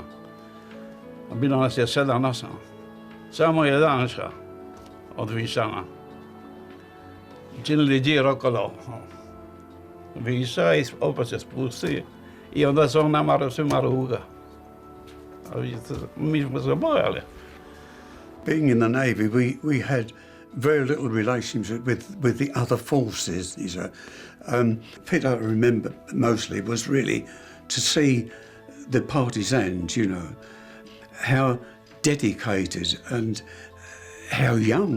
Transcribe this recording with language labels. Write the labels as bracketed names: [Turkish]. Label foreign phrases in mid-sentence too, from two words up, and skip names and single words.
[Croatian] Bilo nas je 7-8. Samo jedan šao od Višana. Činili džir okolo Viša i opet se spusti i onda se on nama svima ruga. Mi smo se bojali. [English] Being in the Navy, we had very little relationship with the other forces. Bit I remember mostly was really to see the partisans, you know, how dedicated and how young.